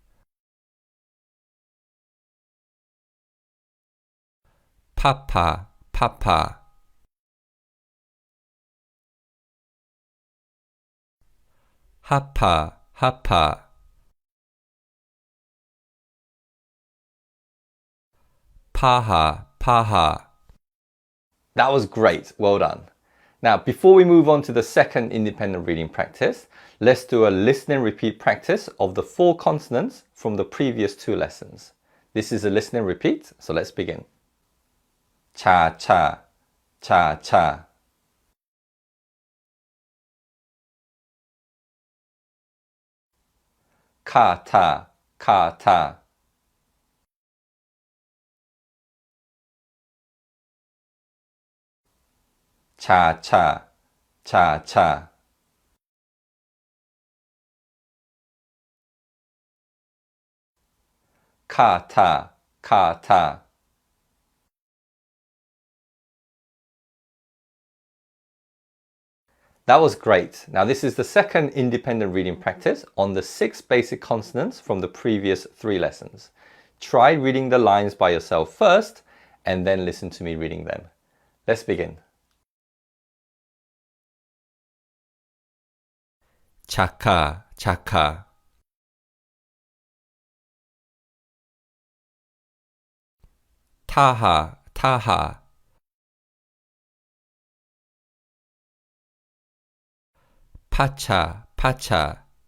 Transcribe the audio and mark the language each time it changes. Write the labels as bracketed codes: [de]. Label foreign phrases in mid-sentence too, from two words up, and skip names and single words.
[ko] 파파, 파파. 하파, 하파. 파하, 파하. [en] That was great. Well done. Now, before we move on to the second independent reading practice, let's do a listen and repeat practice of the 4 consonants from the previous 2 lessons. This is a listen and repeat, so let's begin. [ko] Cha, cha, cha, cha. Ka, ta, ka, ta. Cha, cha, cha, cha. Ka, ta, ka, ta. [en] That was great. Now this is the second independent reading practice on the 6 basic consonants from the previous 3 lessons. Try reading the lines by yourself first and then listen to me reading them. Let's begin. [ko] 자카, 자카. 타하, 타하. 파차, 파차.